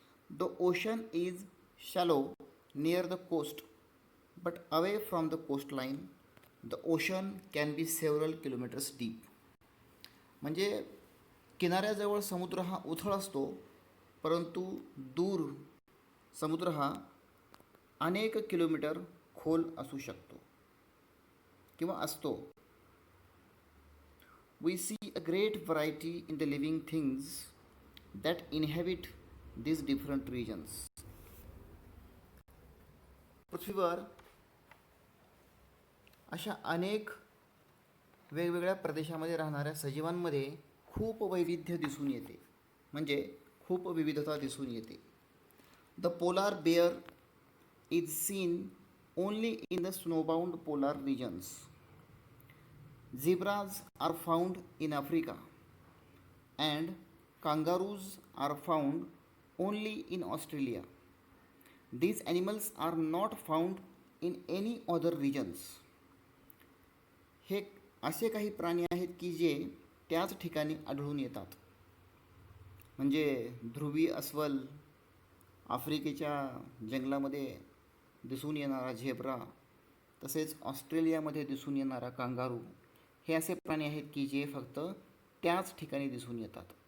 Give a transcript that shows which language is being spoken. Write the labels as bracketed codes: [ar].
[en] The ocean is shallow near the coast but away from the coast line the ocean can be several kilometres deep. [mr] म्हणजे किनाऱ्याजवळ समुद्र हा उथळ असतो परंतु दूर समुद्र हा अनेक किलोमीटर खोल असू शकतो किंवा असतो. [en] We see a great variety in the living things that inhabit these different regions. [mr] पृथ्वीवर अशा अनेक वेगवेगळ्या प्रदेशामध्ये राहणाऱ्या सजीवांमध्ये खूप वैविध्य दिसून येते, म्हणजे खूप विविधता दिसून येते. [en] The polar bear is seen only in the snowbound polar regions. Zebras are found in Africa and kangaroos are found only in Australia. These animals are not found in any other regions. [mr] हे असे काही प्राणी आहेत की जे त्याच ठिकाणी आढळून येतात. म्हणजे ध्रुवी अस्वल, आफ्रिकेच्या जंगलामध्ये दिसून येणारा झेब्रा, तसेच ऑस्ट्रेलियामध्ये दिसून येणारा कांगारू हे असे प्राणी आहेत की जे फक्त त्याच ठिकाणी दिसून येतात.